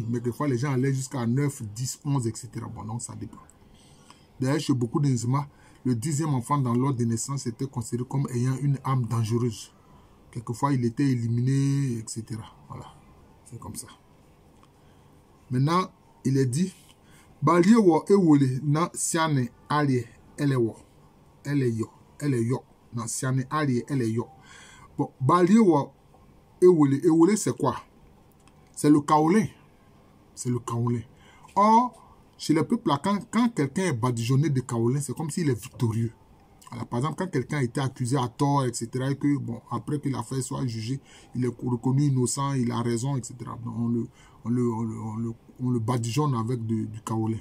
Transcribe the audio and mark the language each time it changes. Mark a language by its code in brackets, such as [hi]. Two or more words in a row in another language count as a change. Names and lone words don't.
[fr] Mais des fois, les gens allaient jusqu'à 9, 10, 11, etc. Bon, donc ça dépend. D'ailleurs, chez beaucoup de Nzema, le 10e enfant dans l'ordre de naissance était considéré comme ayant une âme dangereuse. Quelquefois, il était éliminé, etc. Voilà, c'est comme ça. Maintenant, il est dit, [nzi] Balie wo ewole na siane alie ele wo, ele yo, na siane alie ele yo. [fr] Bon, [nzi] Balie wo ewole [fr] c'est quoi? C'est le kaolin. C'est le kaolin. Or, chez les peuples, quand quelqu'un est badigeonné de kaolin, c'est comme s'il est victorieux. Alors, par exemple, quand quelqu'un a été accusé à tort, etc., et que, bon, après que l'affaire soit jugée, il est reconnu innocent, il a raison, etc., on le badigeonne avec du kaolin.